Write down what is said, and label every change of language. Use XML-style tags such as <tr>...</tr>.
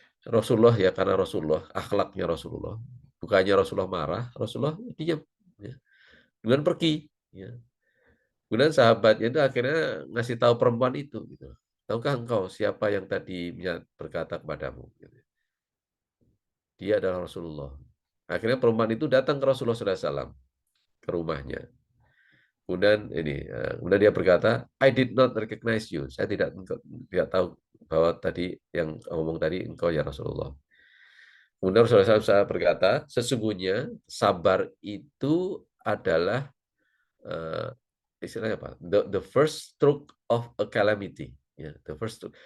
<id>Rasulullah ya karena Rasulullah, akhlaknya Rasulullah, bukannya Rasulullah marah, Rasulullah diam, ya, kemudian pergi, ya. Kemudian sahabatnya itu akhirnya ngasih tahu perempuan itu gitu, "Tahukah engkau siapa yang tadi berkata kepadamu?" Gitu. Dia adalah Rasulullah. Akhirnya perempuan itu datang ke Rasulullah SAW, ke rumahnya. Kemudian dia berkata,</id> <en>"I did not recognize you."</en> <id>Saya tidak tahu bahwa tadi yang ngomong tadi engkau ya Rasulullah. Kemudian Rasulullah SAW berkata, "Sesungguhnya sabar itu adalah, eee, istilahnya apa,</id> <en>the first stroke of a calamity,</en> <id>ya, the first stroke.</id>